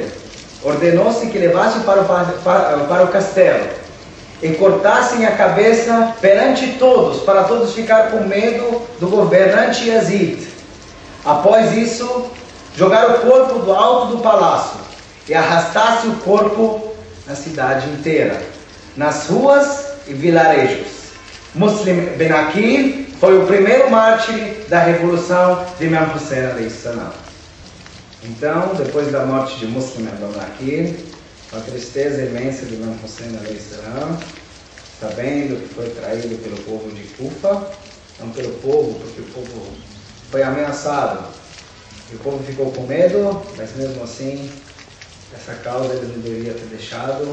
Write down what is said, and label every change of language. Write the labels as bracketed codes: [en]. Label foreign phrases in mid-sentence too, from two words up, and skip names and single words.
[pt] Ordenou-se que levasse para o castelo e cortassem a cabeça perante todos, para todos ficar com medo do governante Yazid. Após isso, jogar o corpo do alto do palácio e arrastasse o corpo na cidade inteira, nas ruas e vilarejos. Muslim ibn Aqil foi o primeiro mártir da revolução de Imam Hussein [ar] عليه السلام. [pt] Então, depois da morte de Muslim ibn Aqil, a tristeza imensa de Imam Hussein [ar] عليه السلام, [pt] sabendo que foi traído pelo povo de Kufa, não pelo povo, porque o povo foi ameaçado, e o povo ficou com medo, mas mesmo assim, essa causa ele não deveria ter deixado.